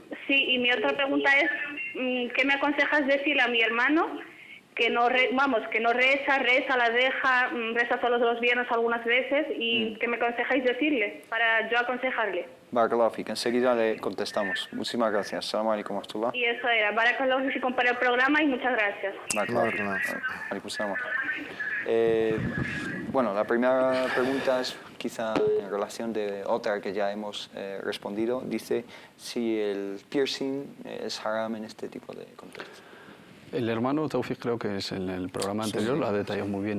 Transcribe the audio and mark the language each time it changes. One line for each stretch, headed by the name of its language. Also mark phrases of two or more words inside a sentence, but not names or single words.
Spanish: y mi otra pregunta es, ¿qué me aconsejas decirle a mi hermano que no reza, la deja, reza solo los viernes algunas veces, y qué me aconsejáis decirle para yo aconsejarle?
Arabic: بارك الله فيك.
Spanish: Enseguida le contestamos. Muchísimas gracias.
Arabic: سلام عليكم ورحمة الله.
Spanish: Y eso era.
Arabic: بارك الله فيكم
Spanish: para el programa y muchas gracias.
Arabic: عليكم السلام.
Spanish: Bueno, la primera pregunta es quizá en relación de otra que ya hemos respondido. Dice si el piercing es haram en este tipo de contextos. El hermano Taufik, creo que es en el programa anterior, lo ha detallado muy bien.